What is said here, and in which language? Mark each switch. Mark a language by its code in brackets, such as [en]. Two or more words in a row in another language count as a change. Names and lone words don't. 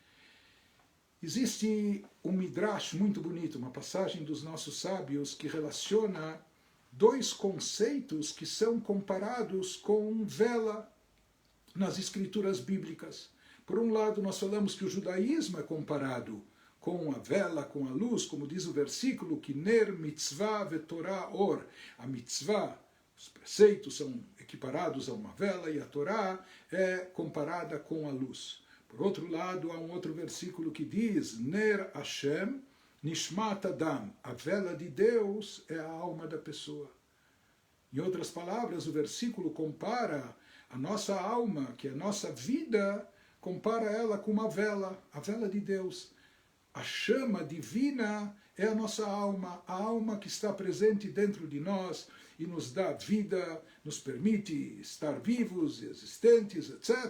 [pt] Existe um midrash muito bonito, uma passagem dos nossos sábios que relaciona dois conceitos que são comparados com vela nas escrituras bíblicas. Por um lado, nós falamos que o judaísmo é comparado com a vela, com a luz, como diz o versículo, que [he] נר מצוה ותורה אור. [pt] A mitzvah, os preceitos são equiparados a uma vela e a Torá é comparada com a luz. Por outro lado, há um outro versículo que diz [he] נר ה' נשמת אדם. [pt] A vela de Deus é a alma da pessoa. Em outras palavras, o versículo compara a nossa alma, que é a nossa vida, compara ela com uma vela, a vela de Deus. A chama divina é a nossa alma, a alma que está presente dentro de nós e nos dá vida, nos permite estar vivos, existentes, etc.